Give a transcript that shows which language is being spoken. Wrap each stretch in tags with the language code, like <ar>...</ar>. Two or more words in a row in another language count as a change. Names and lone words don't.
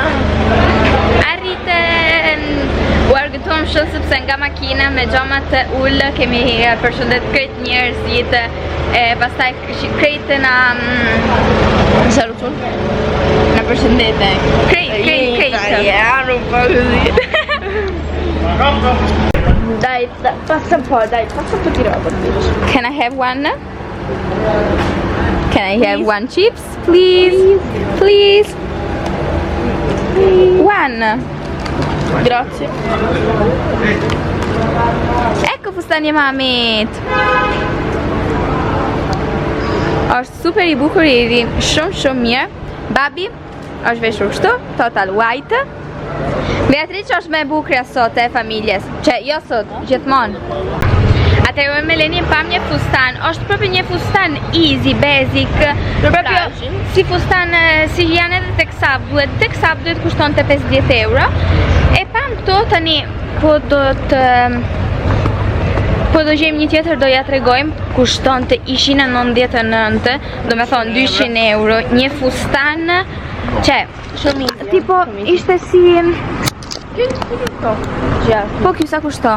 <sq>Arritën u argëtuam shumë sepse nga makina me xhamat ul kemi përshëndet krejt njerëzit pastaj krejt na salutun. Na përshëndete. Krejt. Ja, nuk po</sq> <it>così. Dai, passa un po' di roba.</it> <en>Can I have one? Can I have one chips, please? Please. One.</en> <it>Grazie. Ecco</it> <sq>fustani e mamit. Është super i bukur i ri, shumë mirë. Babi është veshur kështu,</sq> <en>total white.</en> <sq>Beatrice është më e bukur sot e familjes. Që jo sot, gjithmonë. Atëherë me Eleni pam një fustan, është proprio një fustan</sq> <en>easy, basic,</en> <sq>proprio si fustan si janë edhe tek Sab duhet kushtonte 50 euro. E pam këto tani po do gjejmë një tjetër, do ja tregojmë, kushtonte 199, do me thonë 200 euro, një fustan që tipo ishte si po kjo sa kushto?</sq>